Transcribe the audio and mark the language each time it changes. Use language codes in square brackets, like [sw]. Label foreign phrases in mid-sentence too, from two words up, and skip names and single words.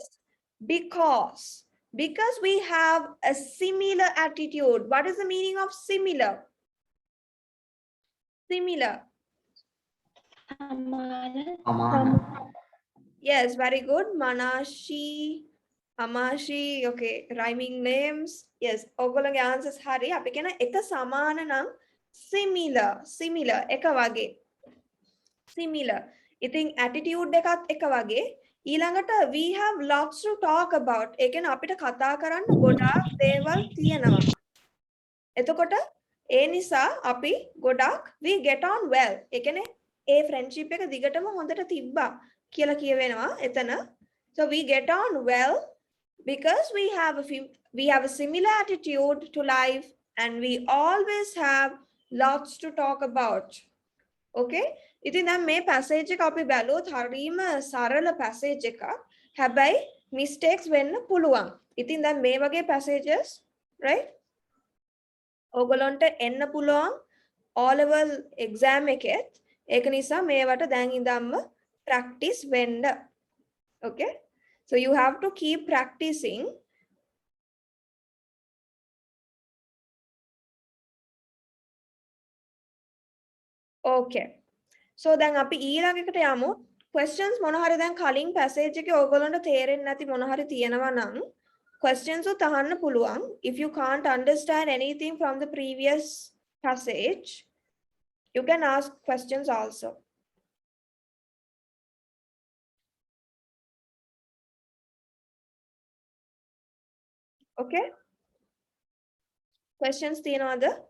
[en] Because we have a similar attitude. What is the meaning of similar? Yes, very good. Manashi, Amashi, okay, rhyming names. Yes, [si] ඔයගොල්ලෝගේ answers හරි. අපි කියන එක සමාන නම් similar, එක වගේ. Similar. ඉතින් attitude එකත් එක වගේ ඊළඟට [en] we have lots to talk about. [si] ඒ කියන්නේ අපිට කතා කරන්න ගොඩාක් දේවල් තියෙනවා. එතකොට ඒ නිසා අපි ගොඩාක් [en] we get on well. [si] ඒ කියන්නේ ඒ friendship එක දිගටම හොඳට තිබ්බා කියලා කියවෙනවා එතන. [en] So we get on well because we have a similar attitude to life and we always have lots to talk about. [si] Okay? ඉතින් දැන් මේ passage එක අපි බැලුවොත් හරීම සරල passage එකක්. හැබැයි mistakes වෙන්න පුළුවන්. ඉතින් දැන් මේ වගේ [en] passages, right? [si] ඕගොල්ලන්ට එන්න පුළුවන් [en] O level exam [si] එකෙත්. ඒක නිසා මේවට දැන් ඉඳන්ම practice වෙන්න. [en] Okay? So you have to keep practicing. Okay. [si] So දැන් අපි ඊළඟ එකට යමු. Questions මොන හරි දැන් කලින් passage එකේ ඕගොල්ලන්ට තේරෙන්නේ නැති මොන හරි තියෙනවා නම් questions උත් අහන්න පුළුවන්. [en] If you can't understand anything from the previous passage, you can ask questions also. Okay? [si] Questions තියනවද?